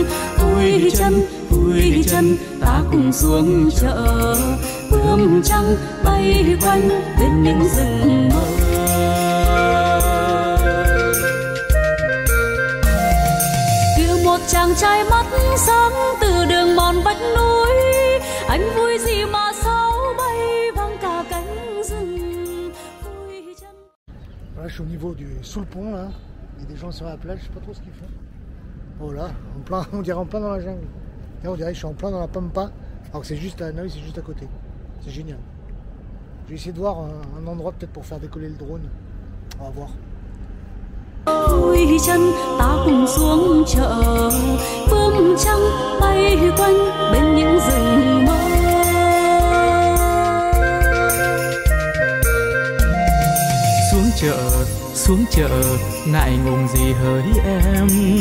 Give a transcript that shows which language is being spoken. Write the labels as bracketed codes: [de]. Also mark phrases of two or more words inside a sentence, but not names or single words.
[vi] Vui đi chân, ta cùng xuống chợ, bướm trắng bay quanh bên những rừng mơ. Kêu một chàng trai mắt sáng từ đường mòn vách núi, anh vui gì mà sao bay vang cả cánh rừng. [fr] Voilà, je suis au niveau sous le pont là. Il y a des gens sur la plage, je sais pas trop ce qu'ils font. Voilà, on dirait en plein dans la jungle. Là, on dirait que je suis en plein dans la Pampa, alors que c'est juste à Hanoï, c'est juste à côté. C'est génial. Je vais essayer de voir un endroit peut-être pour faire décoller le drone. On va voir. [vi] Vui chân ta cùng xuống chợ, bướm trắng bay quanh bên những rừng mơ. Xuống chợ, ngại ngùng gì hỡi em.